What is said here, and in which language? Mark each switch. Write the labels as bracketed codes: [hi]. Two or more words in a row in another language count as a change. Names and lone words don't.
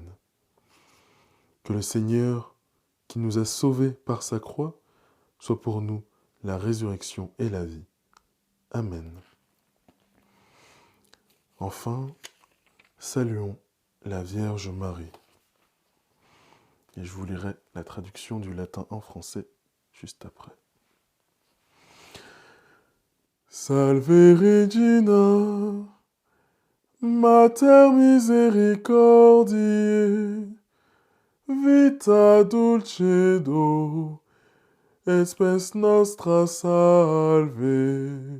[fr] Que le Seigneur, qui nous a sauvés par sa croix, soit pour nous la résurrection et la vie. Amen. Enfin, saluons la Vierge Marie. Et je vous lirai la traduction du latin en français juste après. [la] Salve Regina, Mater misericordiae, vita dulcedo, et spes nostra salve.